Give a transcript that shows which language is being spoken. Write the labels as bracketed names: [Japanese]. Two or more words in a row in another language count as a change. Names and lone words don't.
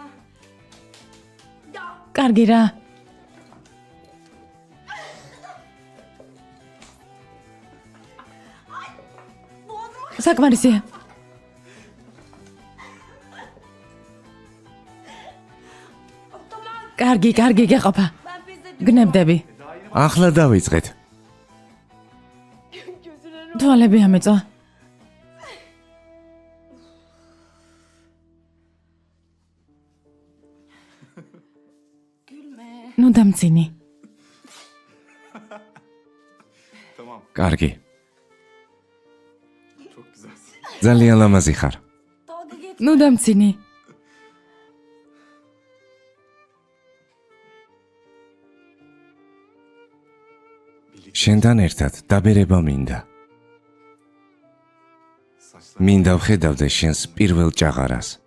[Georgian] კარგი რა. საკმარისია. კარგი, გეყოფა. [Turkish] Ben pes ediyorum. [Georgian] გნებდები. ახლა დავიწყეთ. თვალები ამეწვა. Gülme. ნუ დამცინი. კარგი. ძალიან ლამაზი ხარ. [Turkish] Dalga geç. [Georgian] ნუ დამცინი. შენთან ერთად დაბერება მინდა. მინდა ვხედავდე შენს პირველ ჭაღარას.